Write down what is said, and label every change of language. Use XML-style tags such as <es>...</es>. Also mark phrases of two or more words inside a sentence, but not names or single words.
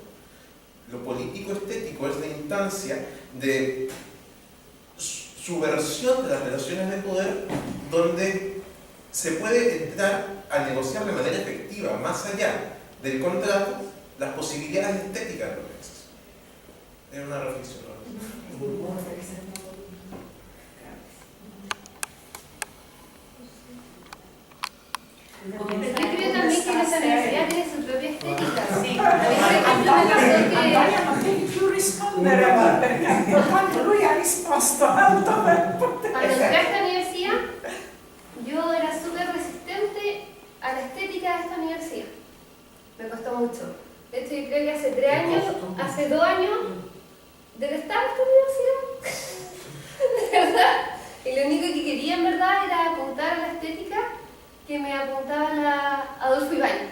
<es>Lo político-estético es la instancia de subversión de las relaciones de poder, donde se puede entrar a negociar de manera efectiva, más allá del contrato, las posibilidades estéticas de la organización. Es una reflexión, ¿no? Yo creo también que nuestra universidad tiene su propia estética.</es> <it>Sì.</it> <es>A mí, por ejemplo, me pasó que</es> <it>Antonio non devi più rispondere a me, perché tanto lui ha risposto alto per poter.</it> <es>cuando entré a esta universidad, yo era súper resistente a la estética de esta universidad. Me costó mucho. De hecho, yo creo que hace 3 años, hace 2 años, detestaba esta universidad. De verdad. Y lo único que quería en verdad era apuntar a la estética que me apuntaba la Adolfo Ibáñez.</es>